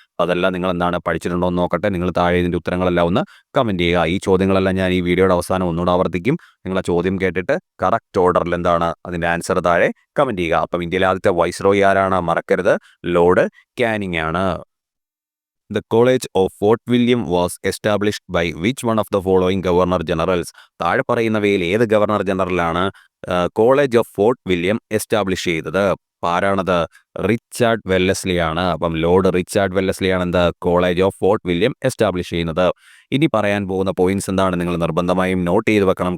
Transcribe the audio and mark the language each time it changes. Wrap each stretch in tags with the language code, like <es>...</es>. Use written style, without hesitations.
<ml>അതെല്ലാം നിങ്ങൾ എന്താണ് പഠിച്ചിട്ടുണ്ടോ എന്ന് നോക്കട്ടെ. നിങ്ങൾ താഴെ ഇതിൻ്റെ ഉത്തരങ്ങളെല്ലാം ഒന്ന് കമൻറ്റ് ചെയ്യുക. ഈ ചോദ്യങ്ങളെല്ലാം ഞാൻ ഈ വീഡിയോയുടെ അവസാനം ഒന്നുകൂടെ ആവർത്തിക്കും. നിങ്ങൾ ആ ചോദ്യം കേട്ടിട്ട് കറക്റ്റ് ഓർഡറിൽ എന്താണ് അതിൻ്റെ ആൻസർ താഴെ കമൻറ്റ് ചെയ്യുക. അപ്പം ഇന്ത്യയിലെ ആദ്യത്തെ വൈസ്രോയി ആരാണ് മറക്കരുത്, ലോർഡ് കാനിങ് ആണ്.</ml> <en>The College of Fort William was established by which one of the following Governor Generals?</en> <ml>താഴെ പറയുന്നവയിൽ ഏത് governor ജനറലാണ് college of fort William establish ചെയ്തത്? ആരാണത്? റിച്ചാർഡ് വെല്ലസ്ലി ആണ്. അപ്പം ലോർഡ് റിച്ചാർഡ് വെല്ലസ്ലി ആണ് എന്ത് college of fort William establish ചെയ്യുന്നത്. ഇനി പറയാൻ പോകുന്ന പോയിന്റ്സ് എന്താണ് നിങ്ങൾ നിർബന്ധമായും നോട്ട് ചെയ്ത് വെക്കണം.</ml>